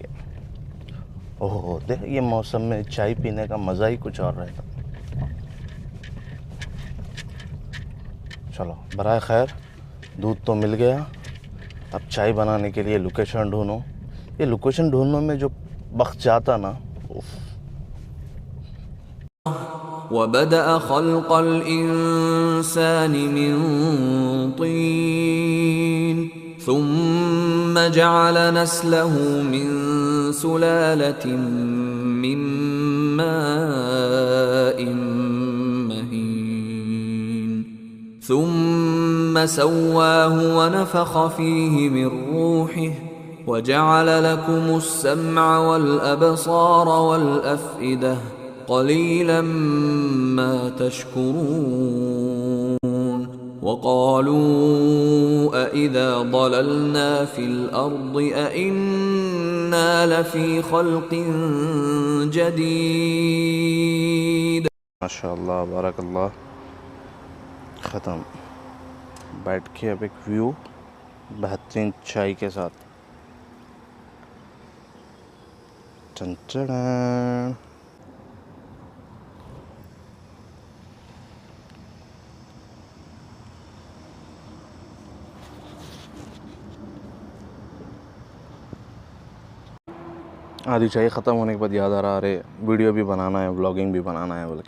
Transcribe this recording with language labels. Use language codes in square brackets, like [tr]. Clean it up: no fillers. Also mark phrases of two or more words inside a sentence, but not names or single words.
[hi] ओह देख ये मौसम में चाय पीने का मज़ा ही कुछ और रहेगा। चलो बराए खैर दूध तो मिल गया, अब चाय बनाने के लिए लोकेशन ढूंढो। ये लोकेशन ढूंढने में जो वक्त जाता ना, [ar] وبدأ خلق الإنسان من طين ثم جعل نسله من سلالة من ماء مهين ثم سواه ونفخ فيه من روحه وجعل لكم السمع و الأبصار و الأفئدة قليلا ما تشكرون وقالوا أإذا ضللنا في الأرض أإنا لفي خلق جديد. ما شاء الله بارك الله. ख़त्म। [hi] बैठ के अब एक व्यू बेहतरीन चाय के साथ। टन आधी चाय ख़त्म होने के बाद याद आ रहा अरे वीडियो भी बनाना है, व्लॉगिंग भी बनाना है बोल के।